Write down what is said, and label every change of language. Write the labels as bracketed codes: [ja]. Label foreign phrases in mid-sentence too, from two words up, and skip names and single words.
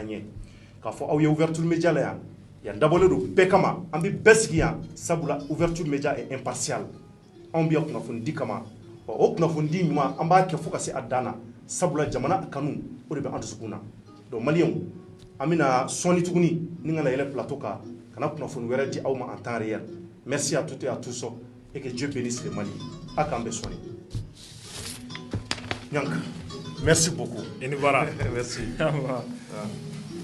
[bm] ɲɛ k'a fɔ aw ye ouverture média la yan dabɔlen don bɛɛ kama an bɛ bɛɛ sigi yan sabula [fr] ouverture média est impartial [bm] anw bɛ yan kunnafoni di kama o kunnafoni di ɲuman an b'a kɛ fo ka se a dan na sabula jamana kanu o de bɛ an dusukun na donc maliyɛnw an bɛna sɔnni tuguni ni ka na yɛlɛ plateau kan ka na kunnafoni wɛrɛ di aw ma [fr] en temps réel merci à toutes et à tous et que Dieu bénisse le Mali [bm] a k'an bɛ sɔnni Ɲang [fr] merci beaucoup [bm] i ni baara merci